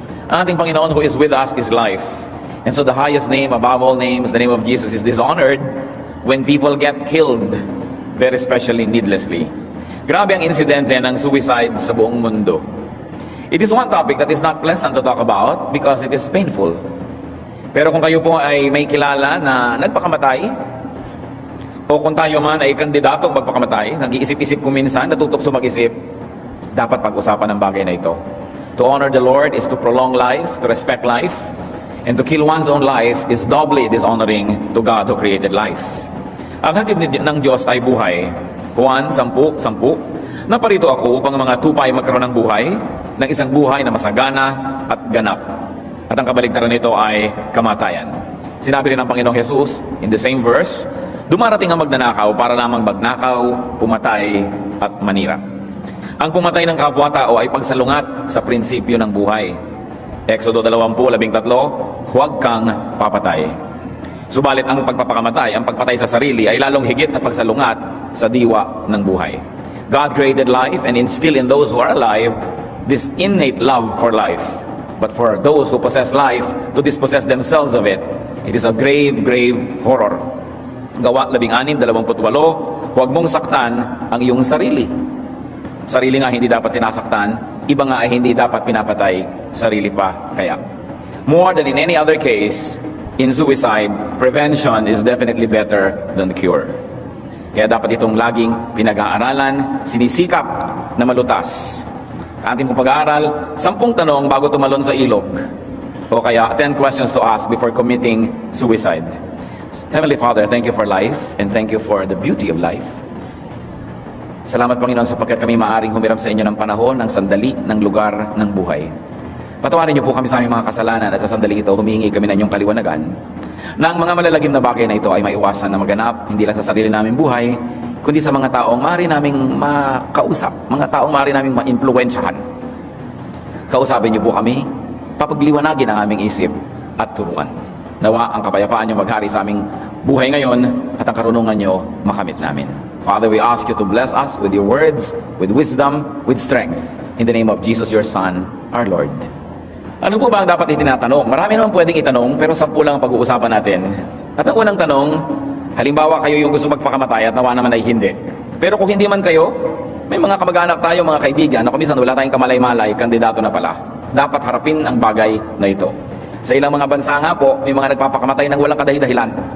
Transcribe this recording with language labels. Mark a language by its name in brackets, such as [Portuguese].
[Filipino] Ang ating Panginoon [English] who is with us is life. And so the highest name above all names, the name of Jesus, is dishonored when people get killed, very especially needlessly. [Filipino] Grabe ang insidente ng suicide sa buong mundo. [English] It is one topic that is not pleasant to talk about because it is painful. [Filipino] Pero kung kayo po ay may kilala na nagpakamatay, o kung tayo man ay kandidatong magpakamatay, nag-iisip-isip kung minsan, natutokso mag-isip, dapat pag-usapan ang bagay na ito. [English] To honor the Lord is to prolong life, to respect life, and to kill one's own life is doubly dishonoring to God who created life. [Filipino] Ang hatid ng Diyos ay buhay. Juan 10:10, naparito ako upang mga tupay magkaroon ng buhay, ng isang buhay na masagana at ganap. At ang kabaligtaran nito ay kamatayan. Sinabi rin ng Panginoong Jesus [English] in the same verse, [Filipino] dumarating ang magnanakaw para lamang magnakaw, pumatay at manira. Ang pumatay ng kapwa-tao ay pagsalungat sa prinsipyo ng buhay. Exodo 20:13, huwag kang papatay. Subalit ang pagpapakamatay, ang pagpatay sa sarili ay lalong higit na pagsalungat sa diwa ng buhay. [English] God created life and instilled in those who are alive this innate love for life. But for those who possess life, to dispossess themselves of it, it is a grave, grave horror. [Filipino] Gawa 16:28, huwag mong saktan ang iyong sarili. Sarili nga hindi dapat sinasaktan, iba nga ay hindi dapat pinapatay, sarili pa kaya. More than in any other case, in suicide, prevention is definitely better than cure. Kaya dapat itong laging pinag-aaralan, sinisikap na malutas. Ating pong pag-aaral, 10 tanong bago tumalon sa ilog. O kaya [English] 10 questions to ask before committing suicide. Heavenly Father, thank you for life and thank you for the beauty of life. [Filipino] Salamat Panginoon sapagkat kami maaring humirap sa inyo ng panahon, ng sandali, ng lugar, ng buhay. Patawarin niyo po kami sa aming mga kasalanan at sa sandali ito humihingi kami ng inyong kaliwanagan na ang mga malalagim na bagay na ito ay maiwasan na maganap, hindi lang sa sarili naming buhay, kundi sa mga taong maaari naming makausap, mga taong maaari naming ma-impluwensyahan. Kausapin niyo po kami, papagliwanagin ang aming isip at turuan. Nawa ang kapayapaan niyo maghari sa aming buhay ngayon at ang karunungan niyo makamit namin. [English] Father, we ask you to bless us with your words, with wisdom, with strength. In the name of Jesus, your Son, our Lord. [Filipino] Ano po ba ang dapat itinatanong? Marami naman pwedeng itanong, pero 10 lang ang pag-uusapan natin. At ang unang tanong, halimbawa kayo yung gusto magpakamatay at nawa naman ay hindi. Pero kung hindi man kayo, may mga kamag-anak tayo, mga kaibigan, na kumisan wala tayong kamalay-malay, kandidato na pala. Dapat harapin ang bagay na ito. Sa ilang mga bansa nga po, may mga nagpapakamatay ng walang kadahi-dahilan.